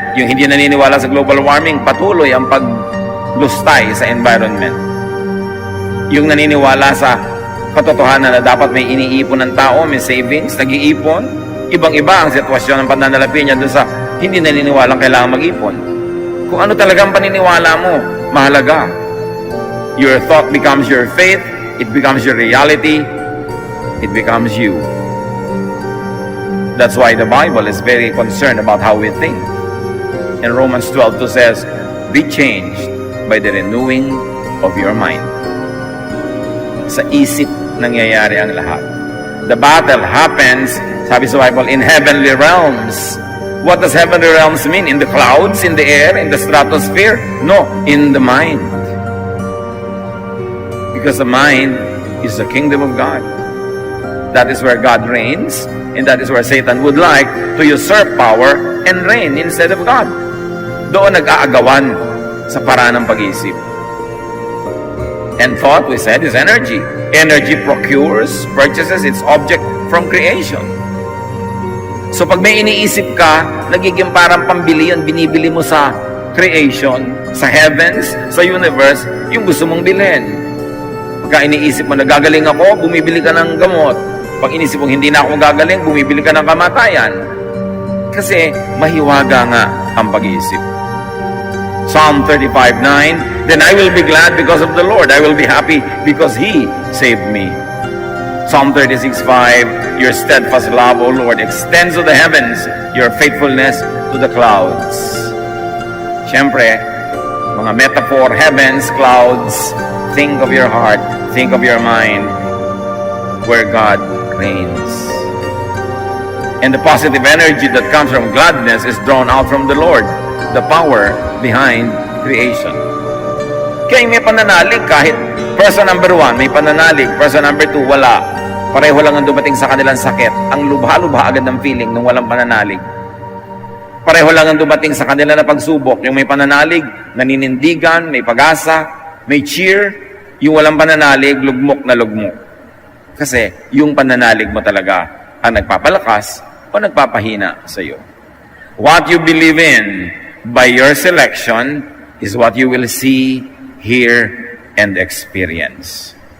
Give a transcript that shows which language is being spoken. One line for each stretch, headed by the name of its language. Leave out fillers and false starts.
Filipino: Yung hindi naniniwala sa global warming, patuloy ang paglustay sa environment. Yung naniniwala sa katotohanan na dapat may iniipon ng tao, may savings, nag-iipon, ibang-iba ang sitwasyon ng pananalapi niya doon sa hindi naniniwalang kailangan mag-ipon. Kung ano talagang paniniwala mo, mahalaga.
English: Your thought becomes your faith, it becomes your reality, it becomes you. That's why the Bible is very concerned about how we think. And Romans 12:2 says, be changed by the renewing of your mind.
Filipino: Sa isip nangyayari ang lahat.
English: The battle happens,
Filipino: sabi sa Bible,
English: in heavenly realms. What does heavenly realms mean? In the clouds, in the air, in the stratosphere? No, in the mind. Because the mind is the kingdom of God. That is where God reigns, and that is where Satan would like to usurp power and reign instead of God.
Filipino: Doon nag-aagawan sa paraan ng pag-iisip.
English: And thought, we said, is energy. Energy purchases its object from creation.
Filipino: So pag may iniisip ka, nagiging parang pambili yun, binibili mo sa creation, sa heavens, sa universe, yung gusto mong bilhin. Pagka iniisip mo, nagagaling ako, bumibili ka ng gamot. Pag inisip mo, hindi na ako gagaling, bumibili ka ng kamatayan. Kasi mahiwaga nga ang pag-iisip.
English: Psalm 35:9, then I will be glad because of the Lord. I will be happy because He saved me. Psalm 36:5, your steadfast love, O Lord, extends to the heavens, your faithfulness to the clouds.
Filipino: Siyempre, mga metaphor,
English: heavens, clouds, think of your heart, think of your mind, where God reigns. And the positive energy that comes from gladness is drawn out from the Lord, the power behind creation.
Filipino: Kaya may pananalig kahit person number 1, may pananalig, person number 2, wala. Pareho lang ang dumating sa kanilang sakit. Ang lubha-lubha agad ng feeling nung walang pananalig. Pareho lang ang dumating sa kanila na pagsubok. Yung may pananalig, naninindigan, may pag-asa, may cheer. Yung walang pananalig, lugmok na lugmok. Kasi yung pananalig mo talaga ang nagpapalakas o nagpapahina sa iyo.
English: What you believe in by your selection is what you will see, hear, and experience.